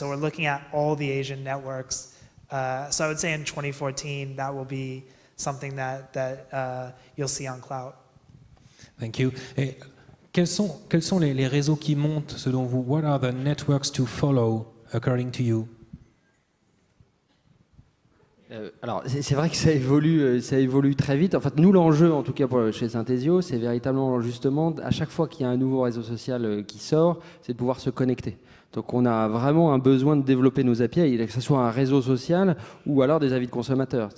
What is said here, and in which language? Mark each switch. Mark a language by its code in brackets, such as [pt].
[en] So we're looking at all the Asian networks. So I would say in 2014, that will be something that you'll see on cloud. Thank you. [fr] Et quels sont les réseaux qui montent selon vous? [en] What are the networks to follow according to you? [fr] Alors, c'est vrai que ça évolue très vite. En fait, nous, l'enjeu, en tout cas chez Synthesio, c'est véritablement justement, à chaque fois qu'il y a un nouveau réseau social qui sort, c'est de pouvoir se connecter. Donc, on a vraiment un besoin de développer nos API, que ce soit un réseau social ou alors des avis de consommateurs.